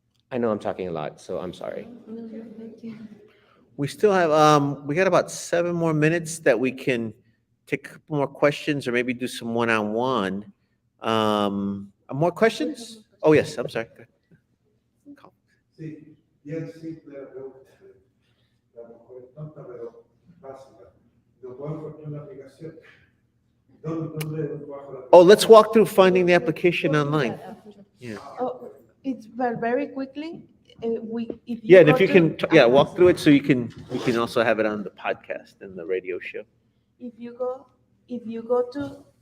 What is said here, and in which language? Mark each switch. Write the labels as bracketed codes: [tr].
[en] I know I'm talking a lot, so I'm sorry. We still have, we got about 7 more minutes that we can take a couple more questions or maybe do some one-on-one. More questions? Oh, yes, I'm sorry. Go ahead. [es] Sí, bien simple la pregunta. La mejor es tonta, pero básica. No puedo encontrar la aplicación. ¿Dónde bajo la aplicación? [en] Oh, let's walk through finding the application online. Yeah. Oh, it's very quickly, if Yeah, and go if you to- can, yeah, walk through it so we can also have it on the podcast and the radio show. If you go to